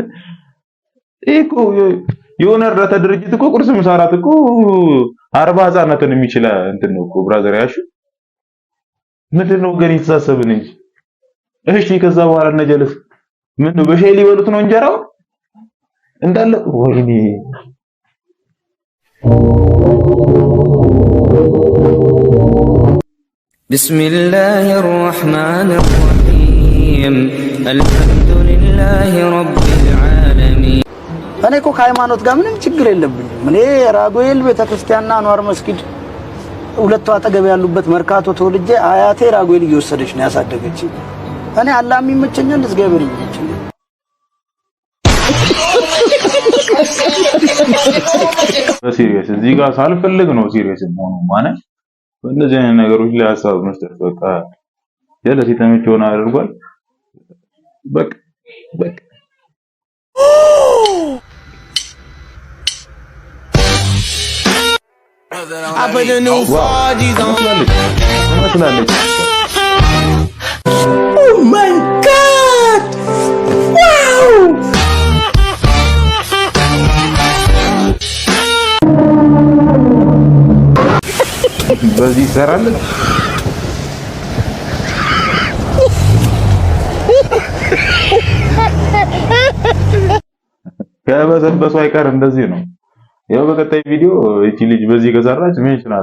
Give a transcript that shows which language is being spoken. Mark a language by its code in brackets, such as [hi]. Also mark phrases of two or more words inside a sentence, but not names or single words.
[am] እኮ የሆነ እርዳታ ድርጅት እኮ ቁርስ ምሳ እራት እኮ 40 ህፃናትን የሚችል እንትን ነው እኮ ብራዘር ያሹ ምንድነው ግን ይተሳሰብን እንጂ። እሺ ከዛ በኋላ ነጀለስ ምን ነው በሻይ ሊበሉት ነው እንጀራው እንዳለ ወይኔ [ar] بسم الله الرحمن الرحيم الحمد لله رب العالمين [am] እኔ እኮ ከሃይማኖት ጋር ምንም ችግር የለብኝም። እኔ ራጉኤል ቤተክርስቲያንና አንዋር መስጊድ ሁለቱ አጠገብ ያሉበት መርካቶ ተወልጄ አያቴ ራጉኤል እየወሰደች ነው ያሳደገች። እኔ አላህ የሚመቸኛል እግዚአብሔር ይመቸኛል። በሲሪየስ እዚህ ጋር ሳልፈልግ ነው ሲሪየስ ሆኖ ማለት በእነዚህ አይነት ነገሮች ላይ ሀሳብ መስጠት በቃ ጀለስ የተመቸውን አድርጓል። በቃ [en] I put the new 4G's on. Oh my God! Wow! [am] በዚህ ይሰራል። ከበዘበሱ አይቀር እንደዚህ ነው። ያው በቀጣይ ቪዲዮ እቺ ልጅ በዚህ ከሰራች ምን ይችላል?